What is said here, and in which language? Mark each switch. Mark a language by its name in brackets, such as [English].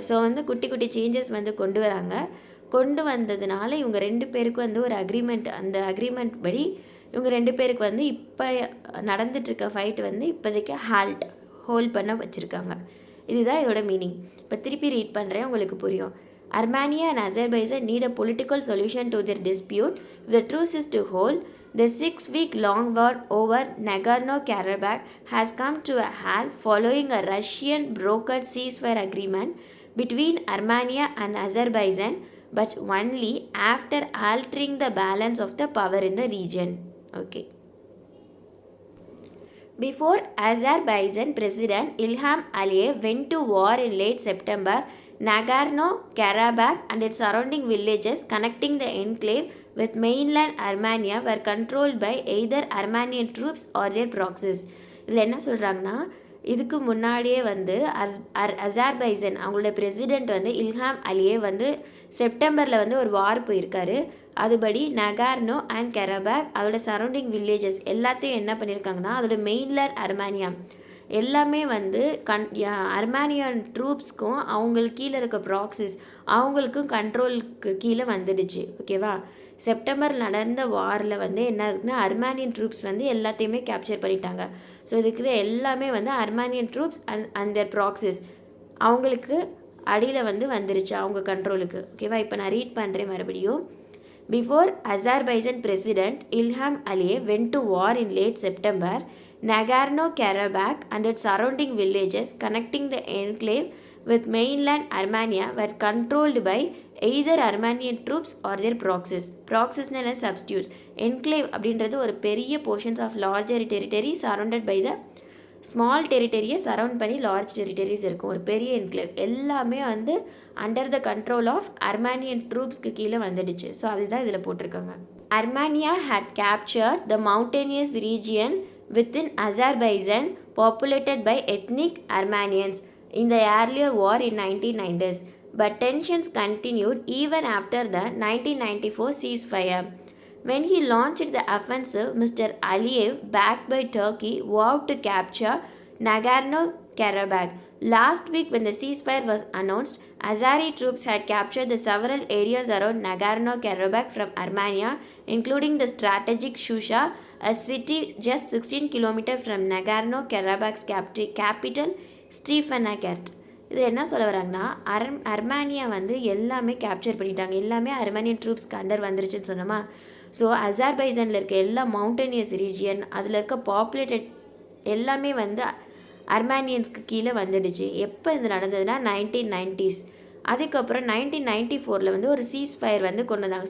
[Tamil] So வந்து குட்டி changes வந்து கொண்டு வராங்க. கொண்டு வந்ததுனால இவங்க 2 பேருக்கும் வந்து ஒரு அக்ரிமெண்ட், அந்த அக்ரிமெண்ட் படி இவங்க 2 பேருக்கு வந்து இப்போ நடந்துட்டுருக்க ஃபைட் வந்து இப்போதைக்கு ஹோல்ட் பண்ண வச்சுருக்காங்க. இதுதான் இதோட மீனிங். இப்போ திருப்பி ரீட் பண்ணுறேன், உங்களுக்கு புரியும். [English] Armenia and Azerbaijan need a political solution to their dispute. If the truce is to hold, the 6-week-long war over Nagorno-Karabakh has come to a halt following a Russian brokered ceasefire agreement between Armenia and Azerbaijan, but only after altering the balance of the power in the region. Okay. Before Azerbaijan President Ilham Aliyev went to war in late September, Nagorno-Karabakh and its surrounding villages connecting the enclave with mainland Armenia were controlled by either Armenian troops or their proxies. [Tamil] இதில் என்ன சொல்கிறாங்கன்னா, இதுக்கு முன்னாடியே வந்து அசர்பைஜான் அவங்களோட president வந்து இல்ஹாம் அலியே வந்து செப்டம்பரில் வந்து ஒரு வார் போயிருக்காரு. அதுபடி நகார்னோ அண்ட் கராபாக் அதோட சரௌண்டிங் வில்லேஜஸ் எல்லாத்தையும் என்ன பண்ணியிருக்காங்கன்னா அதோட மெயின்லேண்ட் அர்மேனியா எல்லாமே வந்து அர்மேனியன் ட்ரூப்ஸ்க்கும் அவங்களுக்கு கீழே இருக்க ப்ராக்சிஸ் அவங்களுக்கும் கண்ட்ரோலுக்கு கீழே வந்துடுச்சு. ஓகேவா? செப்டம்பர் நடந்த வாரில் வந்து என்ன இருக்குன்னா அர்மேனியன் ட்ரூப்ஸ் வந்து எல்லாத்தையுமே கேப்சர் பண்ணிட்டாங்க. ஸோ இதுக்கு எல்லாமே வந்து Armenian troops and there proxies அவங்களுக்கு அடியில் வந்து வந்துருச்சு, அவங்க கண்ட்ரோலுக்கு. ஓகேவா? இப்போ நான் ரீட் பண்ணுறேன் மறுபடியும். [English] Before Azerbaijan President Ilham Aliyev went to war in late September, Nagorno-Karabakh and its surrounding villages connecting the enclave with mainland Armenia were controlled by either Armenian troops or their proxies. [Tamil] Proxies னா substitutes. Enclave அப்படின்றது ஒரு பெரிய [English] portions of larger territory surrounded by the small territory [Tamil] surround பண்ணி large territories இருக்கும். ஒரு பெரிய enclave எல்லாமே வந்து under the control of Armenian ட்ரூப்ஸ்க்கு கீழே வந்துடுச்சு. ஸோ அதுதான் இதில் போட்டிருக்காங்க. [English] Armenia had captured the mountainous region within Azerbaijan populated by ethnic Armenians in the earlier war in 1990s. but tensions continued even after the 1994 ceasefire. When he launched the offensive, Mr. Aliyev, backed by Turkey, vowed to capture Nagorno-Karabakh. Last week, when the ceasefire was announced, Azeri troops had captured the several areas around Nagorno-Karabakh from Armenia, including the strategic Shusha, a city just 16 kilometers from Nagorno-Karabakh's capital, Stepanakert. [Tamil] இது என்ன சொல்ல வராங்கன்னா அர்மேனியா வந்து எல்லாமே capture பண்ணிட்டாங்க, எல்லாமே Armenian ட்ரூப்ஸ்க்கு under வந்துருச்சுன்னு சொன்னோமா. ஸோ அசர்பைஜானில் இருக்க எல்லா மவுண்டனியஸ் ரீஜியன், அதில் இருக்க பாப்புலேட்டட் எல்லாமே வந்து அர்மேனியன்ஸ்க்கு கீழே வந்துடுச்சு. எப்போ இது நடந்ததுன்னா 1990s. அதுக்கப்புறம் 1994 வந்து ஒரு சீஸ்ஃபயர் வந்து கொண்டு வந்தாங்க.